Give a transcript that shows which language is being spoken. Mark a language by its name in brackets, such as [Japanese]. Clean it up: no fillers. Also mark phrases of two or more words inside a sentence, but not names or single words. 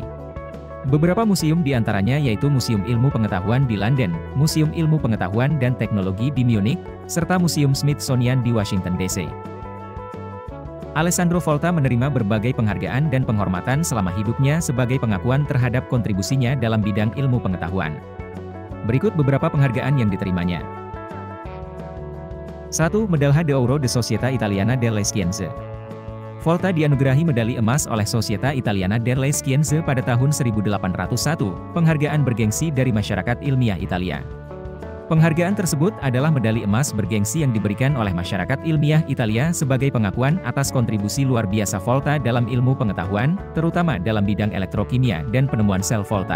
[Indonesian] Beberapa museum di antaranya yaitu Museum Ilmu Pengetahuan di London, Museum Ilmu Pengetahuan dan Teknologi di Munich, serta Museum Smithsonian di Washington DC. Alessandro Volta menerima berbagai penghargaan dan penghormatan selama hidupnya sebagai pengakuan terhadap kontribusinya dalam bidang ilmu pengetahuan. Berikut beberapa penghargaan yang diterimanya. 1. [Italian] Medaglia d'Oro de Società Italiana delle Scienze. [Indonesian] Volta dianugerahi medali emas oleh Società Italiana delle Scienze pada tahun 1801, penghargaan bergengsi dari masyarakat ilmiah Italia. Penghargaan tersebut adalah medali emas bergengsi yang diberikan oleh masyarakat ilmiah Italia sebagai pengakuan atas kontribusi luar biasa Volta dalam ilmu pengetahuan, terutama dalam bidang elektrokimia dan penemuan sel Volta.